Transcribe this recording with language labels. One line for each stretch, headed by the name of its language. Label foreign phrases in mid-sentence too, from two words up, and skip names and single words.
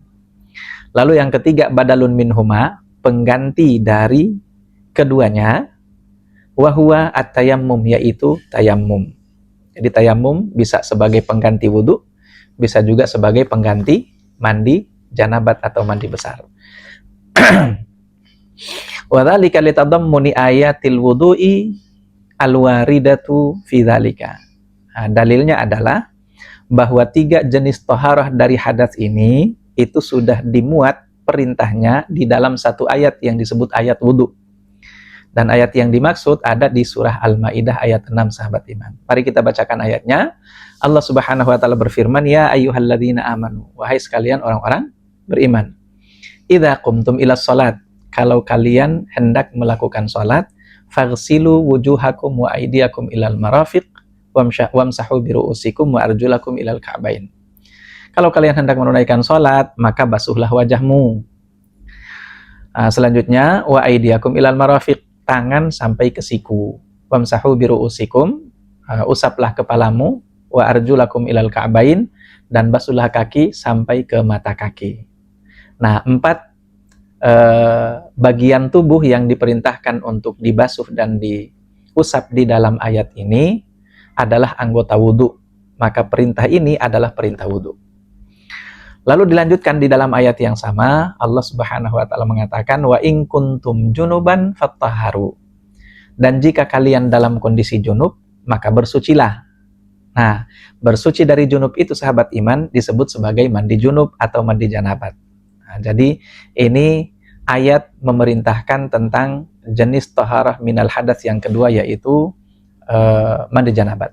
Indonesian: Lalu yang ketiga,
Arabic: بدل منهما,
Indonesian: pengganti dari keduanya,
Arabic: وهو التيمم,
Indonesian: yaitu tayammum. Jadi tayammum bisa sebagai pengganti wudu, bisa juga sebagai pengganti mandi janabat atau mandi besar.
Arabic: وذلك لتضمن آية الوضوء الواردة في ذلك.
Indonesian: Nah, dalilnya adalah bahwa 3 jenis taharah dari hadas ini itu sudah dimuat perintahnya di dalam satu ayat yang disebut ayat wudu. Dan ayat yang dimaksud ada di surah Al-Maidah ayat 6 sahabat iman. Mari kita bacakan ayatnya. Allah
Arabic: سبحانه وتعالى
Indonesian: berfirman,
Arabic: يا أيها الذين آمنوا,
Indonesian: wahai sekalian orang-orang beriman.
Arabic: إذا قمتم إلى الصلاة,
Indonesian: kalau kalian hendak melakukan salat,
Arabic: فاغسلوا وجوهكم وأيديكم إلى المرافق وامسحوا برءوسكم وأرجلكم إلى الكعبين.
Indonesian: Kalau kalian hendak menunaikan sholat, maka basuhlah wajahmu. Selanjutnya,
Arabic: وأيديكم إلى المرافق,
Indonesian: tangan sampai ke siku.
Arabic: وامسحوا برءوسكم,
Indonesian: usaplah kepalamu,
Arabic: وأرجلكم إلى الكعبين,
Indonesian: dan basuhlah kaki sampai ke mata kaki. Nah, 4 bagian tubuh yang diperintahkan untuk dibasuh dan diusap di dalam ayat ini adalah anggota wudhu. Maka perintah ini adalah perintah wudhu. Lalu dilanjutkan di dalam ayat yang sama, Allah
Arabic: سبحانه وتعالى
Indonesian: mengatakan,
Arabic: وإن كنتم جنبا فاطهروا.
Indonesian: Dan jika kalian dalam kondisi junub, maka bersucilah. Nah, bersuci dari junub itu, sahabat iman, disebut sebagai mandi junub atau mandi janabat. Nah, jadi ini ayat memerintahkan tentang jenis
Arabic: طهارة من الحدث
Indonesian: yang kedua, yaitu mandi janabat.